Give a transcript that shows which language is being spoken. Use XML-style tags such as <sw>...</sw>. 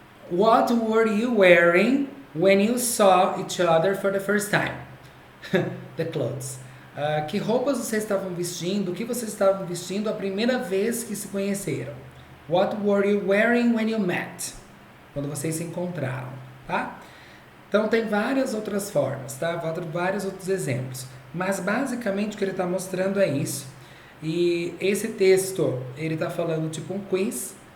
<en>What were you wearing when you saw each other for the first time? The clothes.</en> <pt>Que roupas vocês estavam vestindo? O que vocês estavam vestindo a primeira vez que se conheceram?</pt> <en>What were you wearing when you met?</en> <pt>Quando vocês se encontraram, tá? Então, tem várias outras formas, tá? Vários outros exemplos. Mas, basicamente, o que ele está mostrando é isso. E esse texto, ele está falando tipo um quiz.</pt>